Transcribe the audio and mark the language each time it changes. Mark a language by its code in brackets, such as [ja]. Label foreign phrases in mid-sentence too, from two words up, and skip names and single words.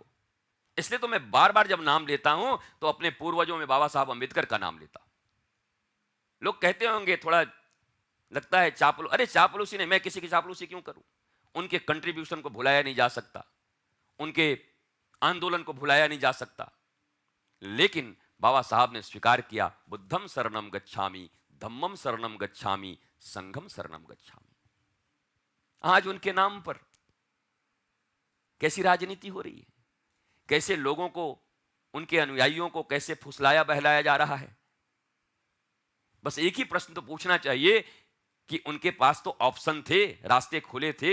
[hi] इसलिए तो मैं बार बार जब नाम लेता हूं तो अपने पूर्वजों में बाबा साहब अंबेडकर का नाम लेता हूं। लोग कहते होंगे थोड़ा लगता है चापलूसी, अरे चापलूसी नहीं, मैं किसी की चापलूसी क्यों करूं? उनके कंट्रीब्यूशन को भुलाया नहीं जा सकता, उनके आंदोलन को भुलाया नहीं जा सकता। लेकिन बाबा साहब ने स्वीकार किया, [pi] बुद्धम शरणम गच्छामि, धम्मम शरणम गच्छामि, संघम शरणम गच्छामि। [hi] आज उनके नाम पर कैसी राजनीति हो रही है, कैसे लोगों को, उनके अनुयायियों को कैसे फुसलाया बहलाया जा रहा है। बस एक ही प्रश्न तो पूछना चाहिए कि उनके पास तो ऑप्शन थे, रास्ते खुले थे।